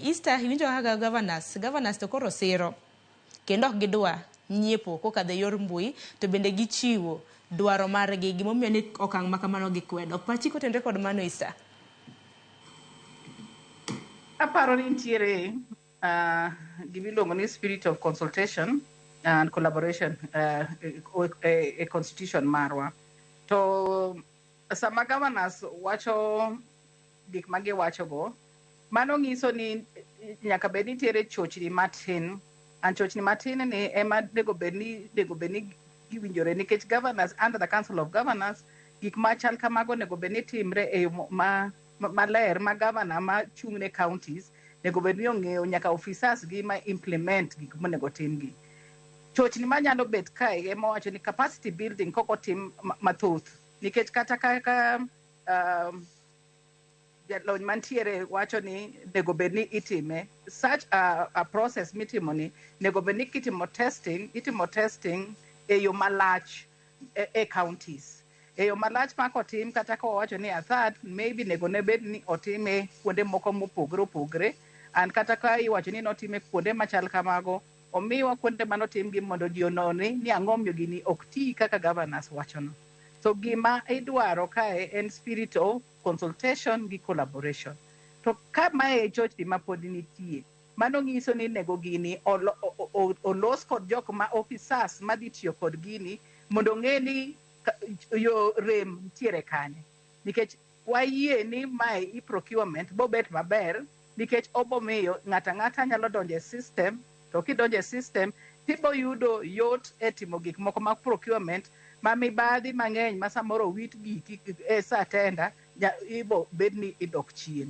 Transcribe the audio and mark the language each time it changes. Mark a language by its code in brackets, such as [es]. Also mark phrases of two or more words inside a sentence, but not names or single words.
[luo] Easter iwinjo kaka governors to koro siro kendo ok gidwa nyiepo kokadho e yor mbui to bende gichiwo dwaro margi gimomiyo ni okang' ma kamano gikwedo. Pachi kotenre kod mano Easter. Aparo ni nitiere gimiluongo ni [en] spirit of consultation and collaboration [luo] a constitution marwa. To sama governors wacho gik ma giwacho go, mano nyiso ni nyaka bed nitiere chochni matin. An chochni matin ni ema nego bedni giwinjore nikech governors [en] under the council of governors [luo] gik machal kamago nego bedni timre e maler ma governor ma chung'ne counties nego bedni ong'eyo nyaka officers gi ma implement gik monego timgi. Chochni manyalo bet kae ema wacho ni [en] capacity building [luo] koko tim mathoth nikech kata kaka jalony mantiere wacho ni nego bedni itime [en] such a process [luo] mitimo ni nego bedni kitimo testing e yo malach e counties. Eyo malach ma kotim kata ko wacho ni [en] a third maybe [luo] nego ne bed ni otime kuonde moko mopogore opogore and kata ka iwacho ni notime kuonde machal kamago omiwa kuonde manotim gi mondo ji ononi ni ang'o miyo gini ok ti kaka governors wachono. So gima idwaro kae en [en] spirit of consultation [luo] gi collaboration. To ka mae chochni ma pod nitie mano nyiso ni nego gini olos kod jok ma officers madhi tiyo kod gini mondo ng'e ni yo rem nitiere kanye nikech wayie ni mae i procurement bo bet maber nikech obomiyo ng'ata nyalo donjo e system to kidonjo e system tibo yudo yot e timo gik moko mag procurement ma mibadhi mang'eny ma samoro wit giki e sa tenda ibo bedni idok chien.